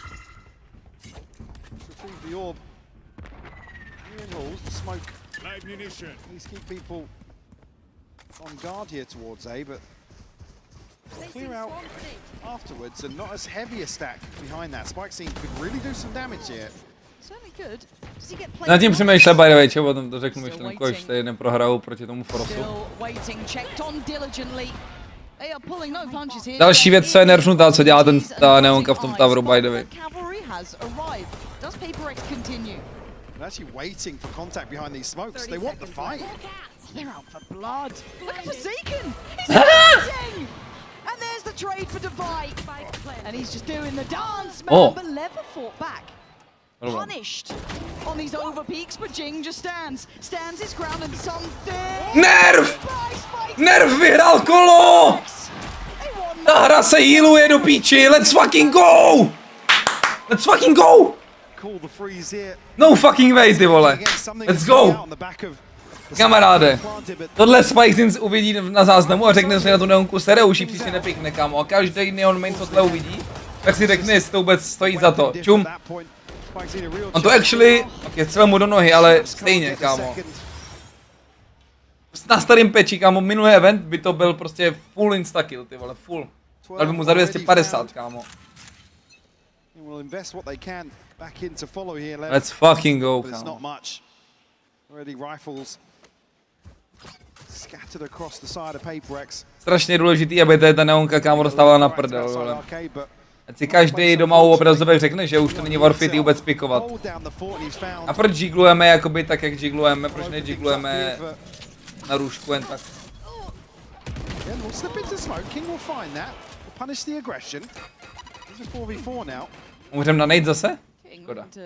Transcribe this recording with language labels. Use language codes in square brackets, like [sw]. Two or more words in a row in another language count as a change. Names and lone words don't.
[en] Retrieve the orb. Rules, the smoke. Live munition. At least keep people on guard here towards A, but clear out afterwards and not as heavy a stack behind that. Spike scene could really do some damage here. Certainly could. Does he get played? [cs] Na tím přemýšlel, [en] by the way, [cs] čeho potom to řeknu myšlenku, až tady neprohrajou proti tomu Frostu. Další věc, co je nerfnutá, co dělá ta neonka v tom toweru, [en] by the way. Actually waiting for contact behind these smokes. They want the fight. They're out for blood. Look at Forsaken. He's fighting. And there's the trade for Divide. And he's just doing the dance, man. But LEV fought back. Punished on these overpeaks, but Jing just stands his ground and something. [cs] Nerv! Nerv vyhrál kolo! Ta hra se healuje do píči. [en] Let's fucking go! Let's fucking go! No fucking way, [cs] ty vole. [en] Let's go! [cs] Kamaráde, tohle Spike uvidí na záznamu a řekne si na tu neonku sere uší, příště nepikne, kámo. A každý neon main, co tohle uvidí, tak si řekne, jestli to vůbec stojí za to. Čum. On to actually, ok, střel mu do nohy, ale stejně, kámo. Na starým peči, kámo, minulý event by to byl prostě [en] full instakill, [cs] ty vole, full. Dal by mu za 250, kámo. [en] Let's fucking go, [cs] kámo. Strašně důležitý, aby ta neonka kámo dostávala na prdel, vole. Ať si každý doma u obrazovek řekne, že už to není [en] worth it [cs] vůbec pikovat. A proč jiglujeme jakoby tak, jak jiglujeme, proč nejiglujeme na růžku jen tak? Umřem na nade zase? Škoda.